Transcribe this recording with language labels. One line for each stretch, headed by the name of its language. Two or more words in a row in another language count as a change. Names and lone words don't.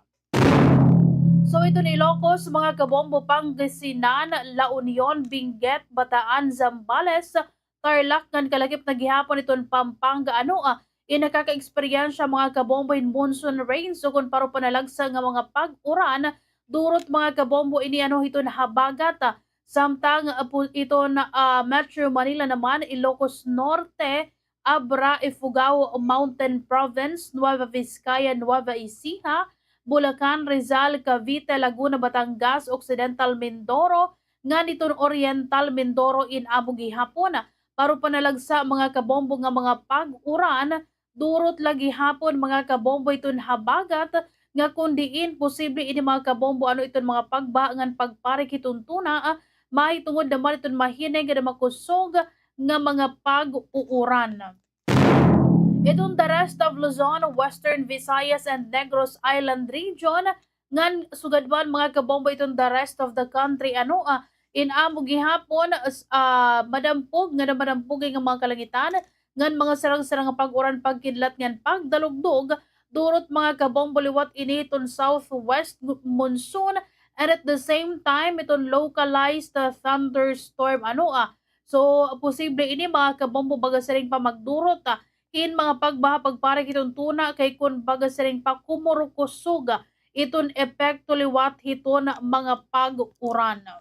Waray: So iton Ilocos, mga kabombo, Pangasinan, La Union, Benguet, Bataan, Zambales, Tarlac, ngan kalagip na gihapon iton Pampanga, nakaka-eksperyensya mga kabombo in
English: monsoon rains
Waray: so kung paro panalagsa nga mga pag-uran durot mga kabombo ini hiton habagat Samtang ito na Metro Manila naman, Ilocos Norte, Abra, Ifugao Mountain Province, Nueva Vizcaya, Nueva Ecija, Bulacan, Rizal, Cavite, Laguna, Batangas, Occidental Mindoro, nga niton Oriental Mindoro in amo gihapon. Paro panalagsa mga kabombo nga mga pag-uran, durot lagi hapon mga kabombo iton habagat, nga kundiin posible ini mga kabombo ano iton mga pagbaangan pagparik iton tuna, may tungod naman iton mahinay nga makusog nga mga pag-uuran. Itong
English: the rest of Luzon, Western Visayas and Negros Island region,
Waray: ngan sugadban mga kabombo itong
English: the rest of the
Waray: country in amo gihapon madampog nga madampog nga mga kalangitan ngan mga sarang-sarang nga pag-uran pagkidlat ngan pagdalugdog durot mga kabombo liwat initon
English: southwest monsoon and at the same time
Waray: iton
English: localized thunderstorm
Waray: so posible ini mga kabombo baga saring pa magdurot in mga pagbaha pagparik itong tuna kay kun baga saring pa kumurukusog iton epekto liwat hiton mga pag-uran.